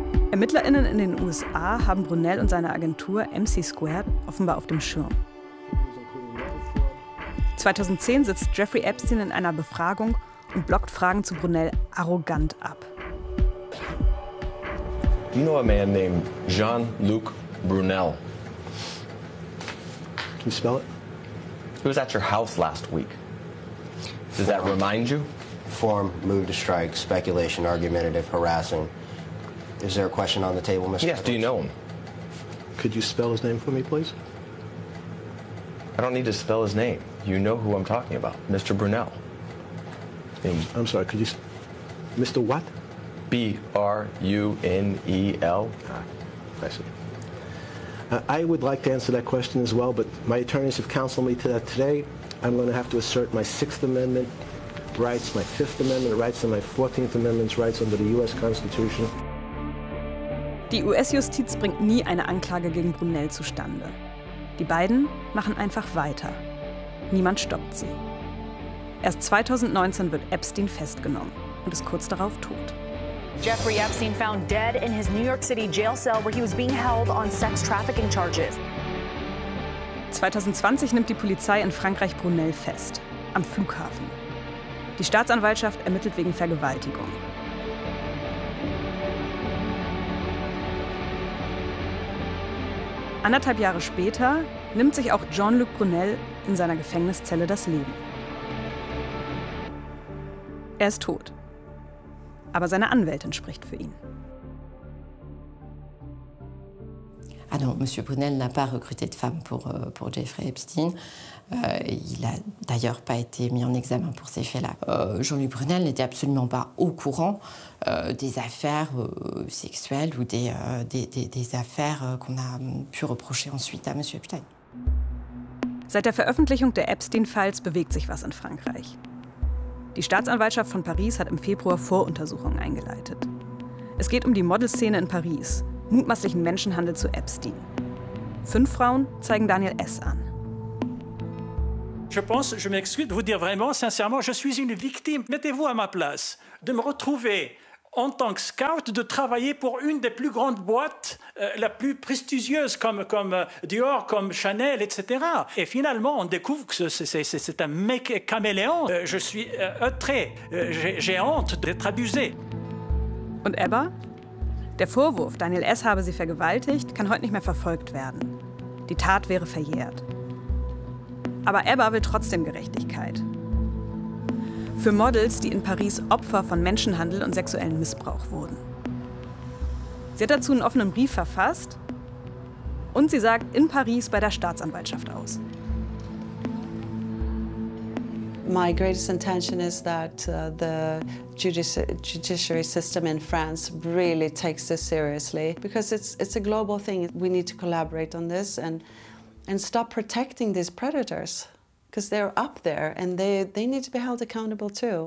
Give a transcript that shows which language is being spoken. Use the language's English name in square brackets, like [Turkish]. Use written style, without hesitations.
[German] ErmittlerInnen in den USA haben Brunel und seine Agentur MC Squared offenbar auf dem Schirm. 2010 sitzt Jeffrey Epstein in einer Befragung und blockt Fragen zu Brunel arrogant ab. [English] Do you know a man named Jean-Luc Brunel? Can you spell it? He was at your house last week. Does that remind you? Form, move to strike, speculation, argumentative, harassing. Is there a question on the table, Mr. Yes, Edwards? Do you know him? Could you spell his name for me, please? I don't need to spell his name. You know who I'm talking about. Mr. Brunel. I'm sorry, could you... Mr. what? B-R-U-N-E-L. Ah, I see. I would like to answer that question as well, but my attorneys have counseled me to that today. I'm going to have to assert my Sixth Amendment rights, my Fifth Amendment rights, and my 14th Amendment rights under the U.S. Constitution. [German] Die US-Justiz bringt nie eine Anklage gegen Brunel zustande. Die beiden machen einfach weiter. Niemand stoppt sie. Erst 2019 wird Epstein festgenommen und ist kurz darauf tot. Jeffrey Epstein found dead in his New York City jail cell, where he was being held on sex trafficking charges. 2020 nimmt die Polizei in Frankreich Brunel fest, am Flughafen. Die Staatsanwaltschaft ermittelt wegen Vergewaltigung. Anderthalb Jahre später nimmt sich auch Jean-Luc Brunel in seiner Gefängniszelle das Leben. Er ist tot. Aber seine Anwältin spricht für ihn. [French] Ah non, Monsieur Brunel n'a pas recruté de femme pour Jeffrey Epstein. Il a d'ailleurs pas été mis en examen pour ces faits-là. Jean-Luc Brunel n'était absolument pas au courant des affaires sexuelles ou des affaires qu'on a pu reprocher ensuite à Monsieur Epstein. [German] Seit der Veröffentlichung der Epstein-Files bewegt sich was in Frankreich. Die Staatsanwaltschaft von Paris hat im Februar Voruntersuchungen eingeleitet. Es geht um die Modelszene in Paris, mutmaßlichen Menschenhandel zu Epstein. 5 Frauen zeigen Daniel S. an. [French] Je pense, je m'excuse de vous dire vraiment, sincèrement, je suis une victime. Mettez-vous à ma place. De me retrouver en tant que scout, de travailler pour une des plus grandes boîtes, la plus prestigieuse, comme Dior, comme Chanel, etc. Et finalement, on découvre que c'est un mec caméléon. Je suis outré. J'ai honte d'être abusé. [German] Und Ebba? Der Vorwurf, Daniel S. habe sie vergewaltigt, kann heute nicht mehr verfolgt werden. Die Tat wäre verjährt. Aber Ebba will trotzdem Gerechtigkeit. Für Models, die in Paris Opfer von Menschenhandel und sexuellem Missbrauch wurden. Sie hat dazu einen offenen Brief verfasst und sie sagt in Paris bei der Staatsanwaltschaft aus. [English] My greatest intention is that the judiciary system in France really takes this seriously because it's a global thing. We need to collaborate on this and stop protecting these predators. Because they're up there and they need to be held accountable too.